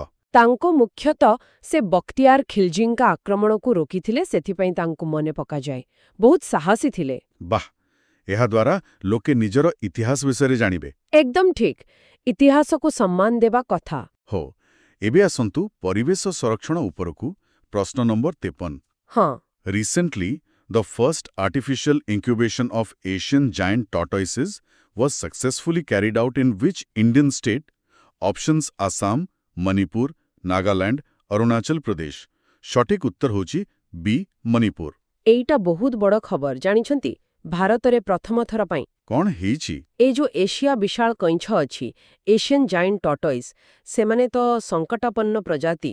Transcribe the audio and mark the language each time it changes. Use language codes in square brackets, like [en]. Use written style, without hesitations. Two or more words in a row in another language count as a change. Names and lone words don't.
[or] ତାଙ୍କ ମୁଖ୍ୟତଃ ସେ ବକ୍ତିୟାର ଖିଲଜୀଙ୍କ ଆକ୍ରମଣକୁ ରୋକିଥିଲେ, ସେଥିପାଇଁ ତାଙ୍କୁ ମନେ ପକାଯାଏ। ବହୁତ ସାହସୀ ଥିଲେ। ବାଃ, ଏହାଦ୍ୱାରା ଲୋକେ ନିଜର ଇତିହାସ ବିଷୟରେ ଜାଣିବେ। ଏକଦମ ଠିକ୍। ଇତିହାସକୁ ସମ୍ମାନ ଦେବା କଥା। ହଉ, ଏବେ ଆସନ୍ତୁ ପରିବେଶ ସଂରକ୍ଷଣ ଉପରକୁ। ପ୍ରଶ୍ନ ନମ୍ବର 53। ହଁ। [en] Recently, the first artificial incubation of Asian giant tortoises was successfully carried out in which Indian state? Options Assam, Manipur, Nagaland, Arunachal Pradesh. [or] ସଠିକ ଉତ୍ତର ହେଉଛି ବି, ମଣିପୁର। ଏଇଟା ବହୁତ ବଡ଼ ଖବର ଜାଣିଛନ୍ତି। ଭାରତରେ ପ୍ରଥମ ଥର ପାଇଁ କ'ଣ ହେଇଛି? ଏଇ ଯୋଉ ଏସିଆ ବିଶାଳ କଇଁଛ ଅଛି, [en] Asian giant tortoise, [or] ସେମାନେ ତ ସଙ୍କଟାପନ୍ନ ପ୍ରଜାତି।